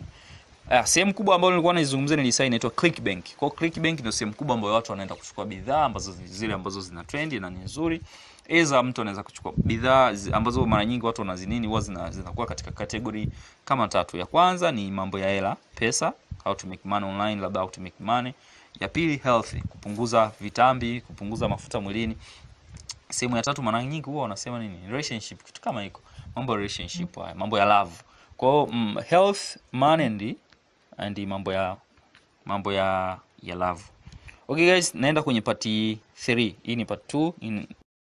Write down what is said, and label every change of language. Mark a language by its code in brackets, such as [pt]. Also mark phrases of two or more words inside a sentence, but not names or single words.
[sw] Sehemu kubwa ambayo nilikuwa naizungumzia ni design inaitwa Clickbank. Kwa Clickbank ndio sehemu kubwa ambayo watu wanaenda kuchukua bidhaa ambazo zile ambazo zina trend na ni nzuri. Mtu anaweza kuchukua bidhaa ambazo mara nyingi watu wanazinini huwa zinakuwa katika category kama 3. Ya kwanza ni mambo ya hela, pesa, [en] how to make money online, labda how to make money. [sw] Ya pili health, kupunguza vitambi, kupunguza mafuta mwilini. Sehemu ya 3 mara nyingi huwa wanasema nini? Relationship, kitu kama hiko. Mambo ya relationship, mambo ya love. Kwa [en] health, money and [sw] mambo ya love. [en] Okay guys, [sw] naenda kwenye part 3. Hii ni part 2.